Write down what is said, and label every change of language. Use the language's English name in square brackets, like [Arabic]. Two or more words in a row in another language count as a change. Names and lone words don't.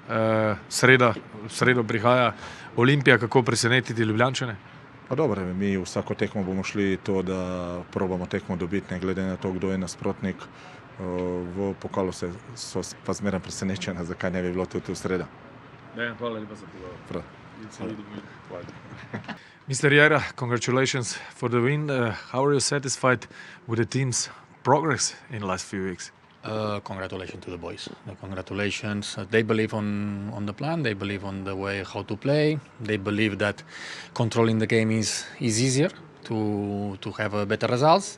[Slovenian] V sredo prihaja Olimpija, kako presenetiti Ljubljančane? Pa dobro, mi vsako tekmo bomo šli to, da probamo tekmo dobiti, ne glede na to, kdo je nasprotnik. V pokalu so pa zmeraj presenečeni, zakaj ne bi bilo tudi v sredo. Hvala lepa za pogovor. Hvala. [English] Mr. Jara, congratulations for the win. How are you satisfied with the team's progress in the last few weeks? Congratulations to the boys. Congratulations. They believe on the plan. They believe on the way how to play. They believe that controlling the game is easier to have better results.